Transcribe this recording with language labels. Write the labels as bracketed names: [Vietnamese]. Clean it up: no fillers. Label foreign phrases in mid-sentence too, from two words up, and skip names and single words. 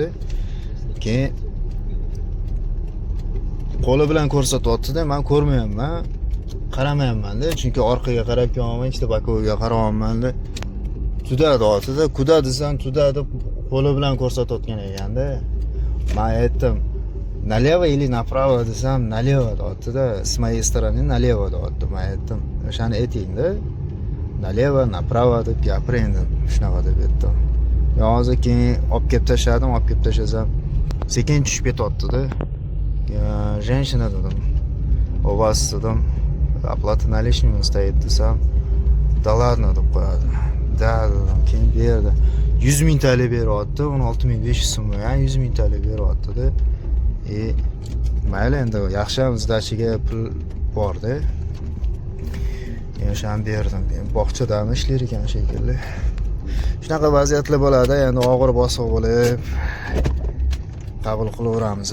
[Uzbek] Keyin qo'li bilan ko'rsatyapti-da. Men ko'rmayapman. Qaramayapman-da, chunki orqaga qarab kelyapman, ikkita bakovga qarayapman-da. Tuda deyapti-da. Kuda desam tuda deb qo'li bilan ko'rsatayotgan ekan-da. Men aytdim, [Russian] налево или направо desam, налево deyapti-da. С моей стороны налево deyapti. [Uzbek] Men aytdim, o'shani ayting-da. [Russian] Налево, направо [Uzbek] deb gapiring, shunaqa deb aytdim. Hozir keyin olib kelib tashladim, olib kelib tashlasam, sekin tushib ketyapti-da. [Russian] Женщина dedim. У вас dedim, оплата наличными стоит desam, да ладно [Uzbek] deb qo'yadi. Da dedim, keyin berdi. 100 ming TL beryapti, 16.500 so'm bo'lgan, 100 ming TL beryapti-da. Mayli endi yaxshi ham izdachiga pul bor-da. O'shani berdim. Bog'chadami ishlar ekan shekilli. Shunaqa vaziyatlar bo'ladi, endi og'ir bosiq bo'lib qabul qilaveramiz.